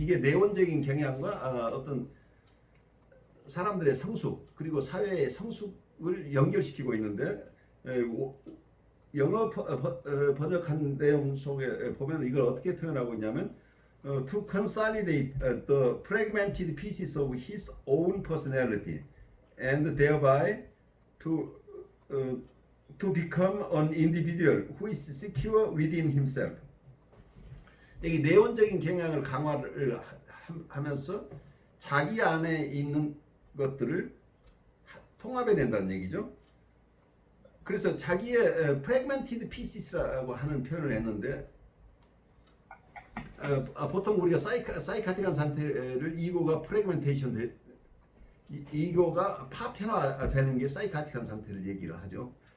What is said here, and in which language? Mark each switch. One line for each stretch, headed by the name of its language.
Korean: 이게 내원적인 경향과 어떤 사람들의 성숙 그리고 사회의 성숙을 연결시키고 있는데, 영어 번역한 내용 속에 보면 이걸 어떻게 표현하고 있냐면
English: to consolidate the fragmented pieces of his own personality and thereby to to become an individual who is secure within himself.
Korean: 여기 내원적인 경향을 강화를 하면서 자기 안에 있는 것들을 통합해낸다는 얘기죠. 그래서 자기의 fragmented pieces라고 하는 표현을 했는데 보통 우리가 사이카틱한 상태를 이고가 프래그멘테이션 이고가 파편화되는 게 사이카틱한 상태를 얘기를 하죠.